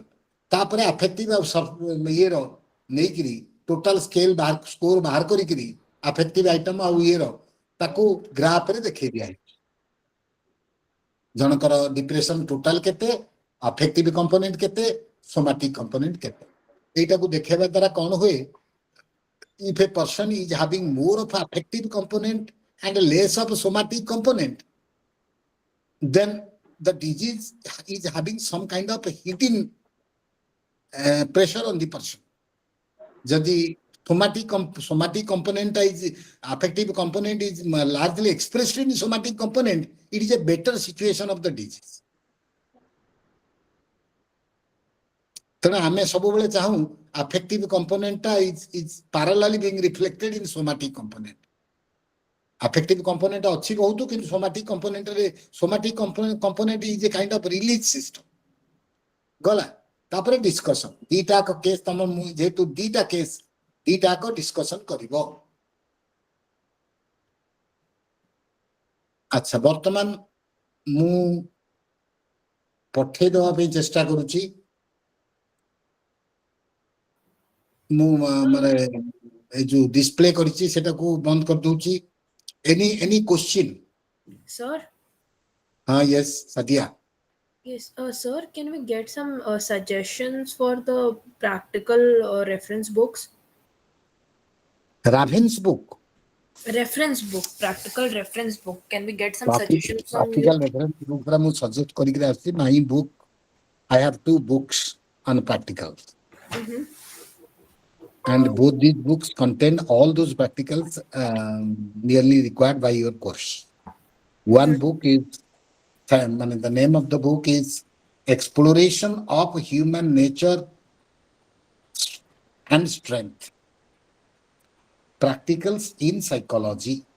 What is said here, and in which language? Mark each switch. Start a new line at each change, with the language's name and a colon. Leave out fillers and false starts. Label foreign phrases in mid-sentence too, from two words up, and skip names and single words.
Odia: ତାପରେ ଆଫେକ୍ଟିଭ ଆଉ ଇଏର ନେଇକିରି
English: total score
Odia: ବାହାର କରିକିରି
English: affective item
Odia: ଆଉ ଇଏର ତାକୁ ଗ୍ରାଫରେ ଦେଖେଇ ଦିଆହେଇଛି। ଜଣଙ୍କର
English: depression total
Odia: କେତେ,
English: affective component
Odia: କେତେ,
English: somatic component
Odia: କେତେ, এইটাକୁ ଦେଖେଇବା ଦ୍ୱାରା କ'ଣ ହୁଏ,
English: if a person is having more of affective component and less of somatic component, then the disease is having some kind of hidden pressure on the person. Jadi somatic component is affective component is largely expressed in somatic component, it is a better situation of the disease.
Odia: ତେଣୁ ଆମେ ସବୁବେଳେ ଚାହୁଁ
English: affective component ଟା is parallelly being reflected in somatic component. affective component
Odia: ଅଛି ବହୁତ, କିନ୍ତୁ
English: somatic component ରେ somatic component is a kind of release system.
Odia: ଗଲା ତାପରେ ଡିସ୍କସନ, 2ଟା କେସ୍ ତମ ଯେହେତୁ 2ଟା କେସ୍ 2ଟା ଡିସ୍କସନ କରିବ। ଆଚ୍ଛା, ବର୍ତ୍ତମାନ ମୁଁ ପଠେଇ ଦେବା ପାଇଁ ଚେଷ୍ଟା କରୁଛି। ମୁଁ ମାନେ এই ଯୋଉ ଡିସପ୍ଲେ କରିଛି ସେଟାକୁ ବନ୍ଦ କରିଦଉଛି।
English: any question? Sir? Yes, Sadia. Yes, sir, can we get some suggestions for the practical reference books? Ravin's book. Reference book, practical reference book. Can we get some suggestions from you? Practical reference book
Odia: रा ମୁଁ suggest କରିକି ଆସିଛି।
English: My book, I have 2 books on practicals. And both these books contain all those practicals nearly required by your course. One book is, the name of the book is Exploration of Human Nature and Strength, Practicals in Psychology.